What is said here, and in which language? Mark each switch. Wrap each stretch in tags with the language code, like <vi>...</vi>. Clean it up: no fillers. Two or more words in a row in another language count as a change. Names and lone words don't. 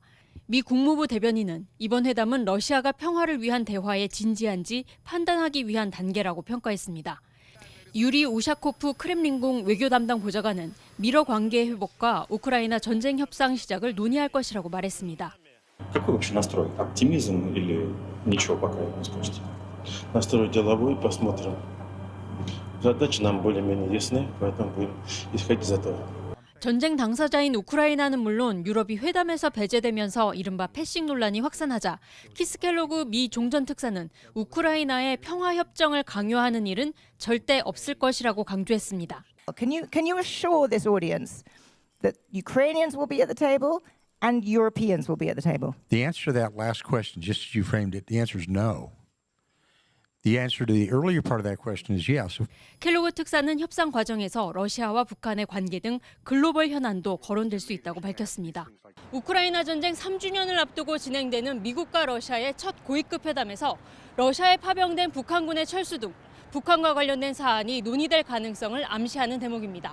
<ko>미 국무부 대변인은 이번 회담은 러시아가 평화를 위한 대화에 진지한지 판단하기 위한 단계라고 평가했습니다. 유리 우샤코프 크렘린궁 외교 담당 보좌관은 미러 관계 회복과 우크라이나 전쟁 협상 시작을 논의할 것이라고 말했습니다.</ko> <ru>Какой вообще настрой? Оптимизм или ничего пока не скажете? Настрой деловой, посмотрим. Задачи нам более-менее ясны, поэтому будем исходить из этого.</ru> <ko>전쟁 당사자인 우크라이나는 물론 유럽이 회담에서 배제되면서 이른바 패싱 논란이 확산하자 키스 켈로그 미 종전특사는 우크라이나의 평화협정을 강요하는 일은 절대 없을 것이라고 강조했습니다.</ko> <en>Can you assure this audience that Ukrainians will be at the table and Europeans will be at the table? The answer to that last question, just as you framed it, the answer is no. The answer to the earlier part of that question is yes.</en> <ko>켈로그 특사는 협상 과정에서 러시아와 북한의 관계 등 글로벌 현안도 거론될 수 있다고 밝혔습니다. 우크라이나 전쟁 3주년을 앞두고 진행되는 미국과 러시아의 첫 고위급 회담에서 러시아에 파병된 북한군의 철수 등 북한과 관련된 사안이 논의될 가능성을 암시하는 대목입니다.</ko>